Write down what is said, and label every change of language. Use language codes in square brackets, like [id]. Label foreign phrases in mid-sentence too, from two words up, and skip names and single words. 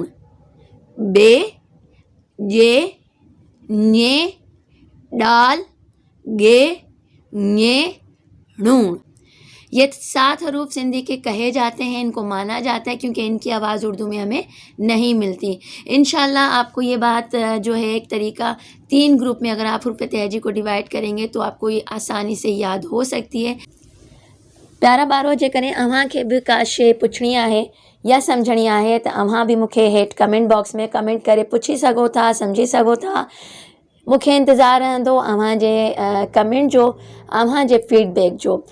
[ur] بے، یہ، ñے، ڈال، گے، ñے، ڑون. یہ 7 حروف سندھی کے کہے جاتے ہیں، ان کو مانا جاتا ہے کیونکہ ان کی آواز اردو میں ہمیں نہیں ملتی. انشاءاللہ آپ کو یہ بات جو ہے ایک طریقہ 3 گروپ میں اگر آپ حروف تہجی کو ڈیوائڈ کریں گے تو آپ کو یہ آسانی سے یاد ہو سکتی ہے. [sd] प्यारा ॿारो जेकॾहिं अव्हांखे बि का शइ पुछणी आहे या सम्झणी आहे त अव्हां बि मूंखे हेठि [en] comment box [sd] में कमेंट करे पुछी सघो था, सम्झी सघो था. मूंखे इंतज़ारु रहंदो अव्हांजे कमेंट जो, अव्हांजे फीडबैक जो.